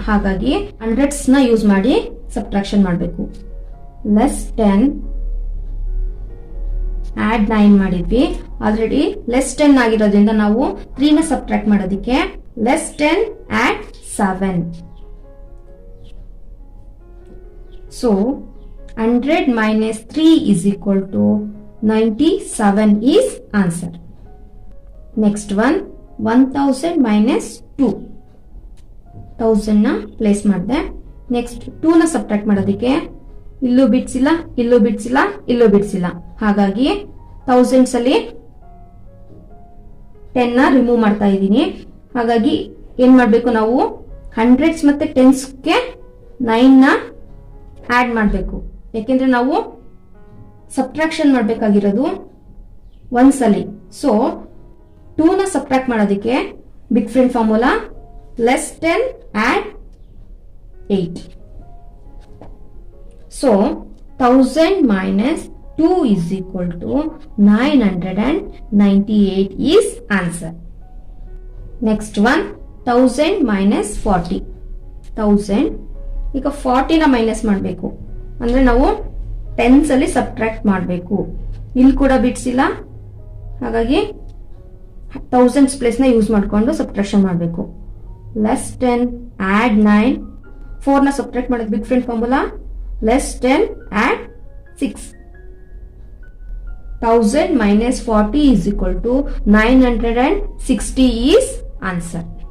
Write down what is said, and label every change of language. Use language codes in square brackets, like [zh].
[kn] ಹಾಗಾಗಿ 100s ನ use ಮಾಡಿ ಸಬ್ಟ್ರಾಕ್ಷನ್ ಮಾಡಬೇಕು. ಲೆಸ್ 10 ಆಡ್ 9 ಮಾಡಿದ್ವಿ. ಆಲ್ರೆಡಿ ಲೆಸ್ 10 ಆಗಿರೋದ್ರಿಂದ ನಾವು 3 ನ ಸಬ್ಟ್ರಾಕ್ಟ್ ಮಾಡೋದಕ್ಕೆ less 10 add 7. So [en] 100 minus 3 is equal to 97 is answer. Next one 1000 minus 2. [kn] 1000 ನ ಪ್ಲೇಸ್ ಮಾಡಿದೆ. ನೆಕ್ಸ್ಟ್ 2 ನ ಸಬ್ಟ್ರಾಕ್ಟ್ ಮಾಡೋದಕ್ಕೆ ಇಲ್ಲೂ ಬಿಡ್ಸಿಲ್ಲ, ಇಲ್ಲೂ ಬಿಡ್ಸಿಲ್ಲ, ಇಲ್ಲೂ ಬಿಡ್ಸಿಲ್ಲ. ಹಾಗಾಗಿ 1000s ಅಲ್ಲಿ 10 ನ ರಿಮೂವ್ ಮಾಡ್ತಾ ಇದ್ದೀನಿ. ಹಾಗಾಗಿ ಏನ್ ಮಾಡ್ಬೇಕು ನಾವು 100s ಮತ್ತೆ 10sಗೆ 9 ನ ಆಡ್ ಮಾಡಬೇಕು. ಯಾಕೆಂದ್ರೆ ನಾವು ಸಬ್ಟ್ರಾಕ್ಷನ್ ಮಾಡಬೇಕಾಗಿರೋದು 1s ಅಲ್ಲಿ. ಸೊ 2 ನ ಸಬ್ಟ್ರಾಕ್ಟ್ ಮಾಡೋದಕ್ಕೆ big friend formula less 10 add 8. [en] So 1000 minus 2 is equal to 998 is answer. Next one 1000 minus 40. [kn] 1000 ಈಗ 40 ನ ಮೈನಸ್ ಮಾಡಬೇಕು ಅಂದ್ರೆ ನಾವು 10s ಅಲ್ಲಿ ಸಬ್ಟ್ರಾಕ್ಟ್ ಮಾಡಬೇಕು. ಇಲ್ಲಿ ಕೂಡ ಬಿಡ್ಸಿಲ್ಲ, ಹಾಗಾಗಿ 1000s ಪ್ಲೇಸ್ ನ ಯೂಸ್ ಮಾಡ್ಕೊಂಡು ಸಬ್ಟ್ರಾಕ್ಷನ್ ಮಾಡಬೇಕು. Less 10 add 9. 4 ನ ಸಬ್ಟ್ರಾಕ್ಟ್ ಮಾಡೋದು big friend formula less 10 add 6. [en] 1000 minus 40 is equal to 960 is answer.